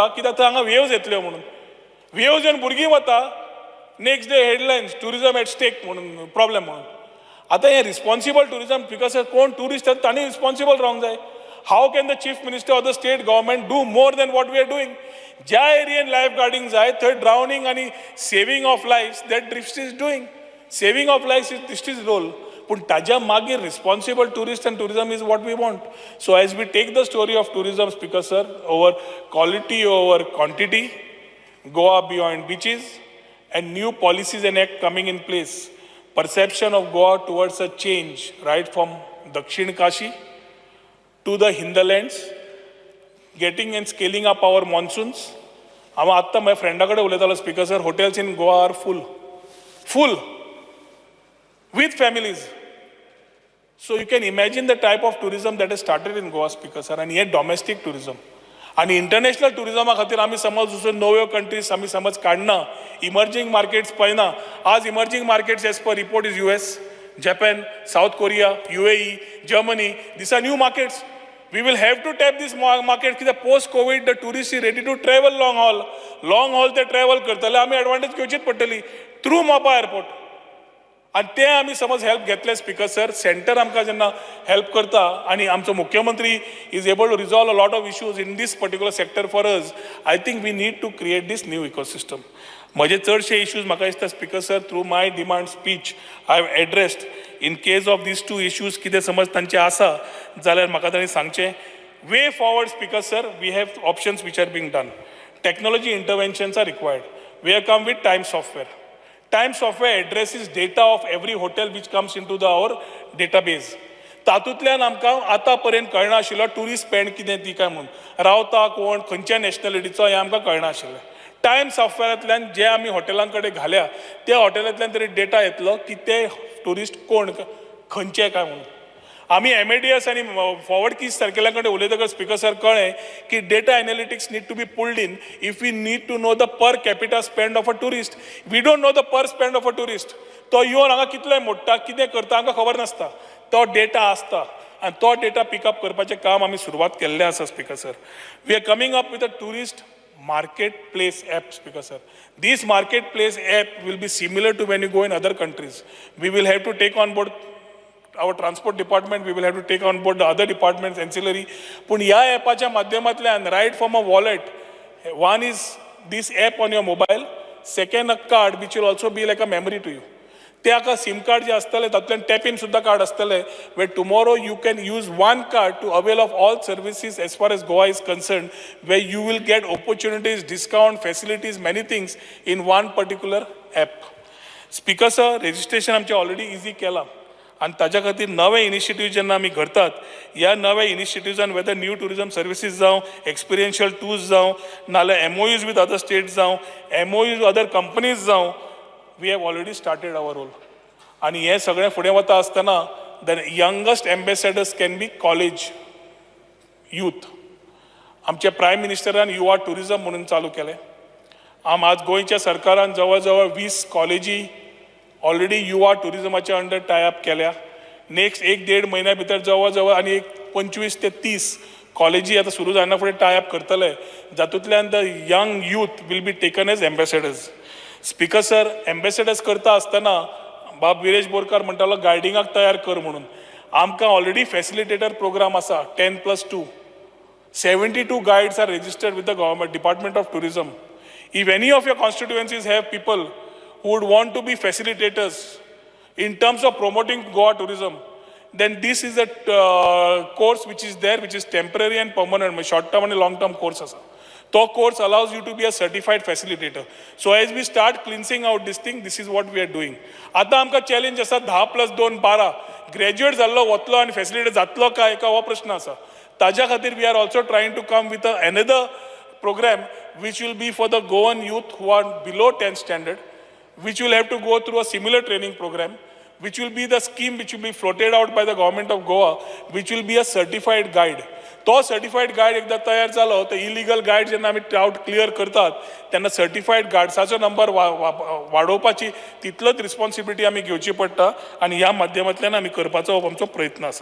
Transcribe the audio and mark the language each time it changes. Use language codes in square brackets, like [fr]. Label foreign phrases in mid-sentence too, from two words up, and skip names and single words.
[kok] कित्याक थंय हांगा वेव्ज येतल्यो म्हणून वेव्ज येवन भुरगीं वता [en] next day headlines tourism at stake [kok] म्हणून प्रॉब्लेम म्हणून आतां हें [en] responsible tourism because [kok] कोण टुरिस्ट आसा तांणी रिस्पॉन्सिबल रावंक जाय [en] how can the Chief Minister of the State Government do more than what we are doing [kok] ज्या एरियेन [en] life guarding [kok] जाय थंय [en] ड्रावनींग आनी saving of lives that Drishti is doing saving of lives is Drishti's role [kok] पूण ताज्या मागीर [en] responsible tourist and tourism is what we want so as we take the story of tourism speaker sir over quality over quantity Goa beyond beaches and new policies and act coming in place perception of Goa towards a change right from Dakshin Kashi to the hinterlands getting and scaling up our monsoons [kok] हांव आत्तां माझ्या फ्रेंडा कडेन उलयतालो [en] speaker sir hotels in Goa are full with families so you can imagine the type of tourism that has started in Goa speaker sir and yet domestic tourism [kok] आणि इंटरनॅशनल टुरिजमा खातीर आमी समज वचून नव्यो कंट्रीज आमी समज काडना [en] emerging markets [kok] पळयना आज [en] emerging markets as per report is US Japan South Korea UAE Germany these are new markets we will have to tap this market कित्याक post covid the tourist is ready to travel long haul [kok] ते ट्रॅवल करतले आमी एडवांटेज घेवचीच पडटली [en] through Mopa airport [kok] आणि ते आमी समज हेल्प घेतले [en] speaker sir centre [kok] आमकां जेन्ना हेल्प करता आणि आमचो मुख्यमंत्री [en] is able to resolve a lot of issues in this particular sector for us I think we need to create this new ecosystem [kok] म्हजे चडशे इश्यूज म्हाका दिसता [en] speaker sir through my demand speech I have addressed in case of this 2 issues [kok] कितें समज तांचे आसा जाल्यार म्हाका तांणी सांगचें [en] way forward speaker sir we have options which are being done technology interventions are required we have come with time software Time software addresses data of every hotel which comes into our database. [kok] तातूंतल्यान आमकां आतां पर्यंत कळना आशिल्लो [en] tourist spend [kok] कितें ती काय म्हणून रावता कोण खंयच्या नॅशनॅलिटीचो हें आमकां कळना आशिल्लें टायम सॉफ्टवेअरांतल्यान जे आमी हॉटेलां कडेन घाल्या त्या हॉटेलांतल्यान तरी डेटा येतलो की ते टुरिस्ट कोण खंयचे काय म्हणून आमी MADS आनी फॉरवर्ड कीज सारकेल्या कडेन उलयतकच स्पिकर सर कळ्ळें की [en] data analytics need to be pulled in if we need to know the per capita spend of a tourist we don't know the per spend of a tourist [kok] वी डोंट नो द पर स्पेंड ऑफ अ टुरिस्ट तो येवन हांगा कितले मोडटा कितें करता हांकां खबर नासता तो डेटा आसता आनी तो डेटा पिकअप करपाचें काम आमी सुरवात केल्लें आसा [en] speaker sir we are coming up with a tourist market place app speaker sir this market place app will be similar to when you go in other countries we will have to take on board our transport department we will have to take on board the other departments ancillary [kok] पण ह्या ॲपाच्या माध्यमांतल्यान [en] right from a wallet one is this app on your mobile second a card which will also be like a memory to you [kok] ते हाका सिम कार्ड जे आसतले तातूंतल्यान टॅप इन सुद्दां कार्ड आसतले [en] where tomorrow you can use one card to avail of all services as far as Goa is concerned where you will get opportunities discount facilities many things in one particular app speaker sir registration [kok] आमचे [en] already easy [kok] केला आणि ताज्या खातीर नवे इनिशिएटिव्ह जेन्ना आमी करतात ह्या नव्या इनिशिएटिव्जान [en] whether new tourism services [kok] जावं [en] experiential tours [kok] जावं नाल्यार [en] MOUs with other states [kok] जावं [en] MOUs other companies [kok] जावं [en] we have already started our role [kok] आणि हे सगळें फुडें वता आसतना [en] the youngest ambassadors can be college [kok] youth आमच्या प्रायम मिनिस्टरान युवा टुरिजम म्हणून चालू केलें आज गोंयच्या सरकारान जवळ जवळ 20 कॉलेजी ऑलरेडी युवा टुरिजमाच्या अंडर टायअप केल्या नेक्स्ट 1-1.5 महिन्या भितर जवळ जवळ आनी एक 25 ते 30 कॉलेजी आतां सुरू जायना फुडें टायअप करतले जातूंतल्यान [en] the young youth will be taken as ambassadors speaker sir ambassadors [kok] करता आसतना बाब विरेश बोरकार म्हणटालो गायडिंगाक तयार कर म्हणून आमकां ऑलरेडी [en] facilitator program [kok] आसा 10+2. [en] 72 guides are registered with the government Department of Tourism. If any of your constituencies have people who would want to be facilitators in terms of promoting Goa tourism, then this is a course which is there, which is temporary and permanent, short-term and long-term course asa. To course allows you to be a certified facilitator. So as we start cleansing out this thing, this is what we are doing. [kok] आता आमकां challenge आसा 10+2 12. Graduate जाल्लो वतलो आनी [en] facilitator जातलो [kok] काय का हो प्रश्न आसा. ताज्या खातीर [en] we are also trying to come with another program which will be for the Goan youth who are below 10th standard, which will have to go through a similar training program, which will be the scheme which will be floated out by the government of Goa, which will be a certified guide. [kok] तो [en] certified guide [kok] एकदा तयार जालो तर [en] illegal guide [kok] जेन्ना आमी [en] doubt clear [kok] करतात तेन्ना सर्टिफाईड गार्ड्साचो नंबर वाडोवपाची तितलोच रिस्पॉन्सिबिलिटी आमी घेवची पडटा आनी ह्या माध्यमांतल्यान आमी करपाचो आमचो प्रयत्न आसा.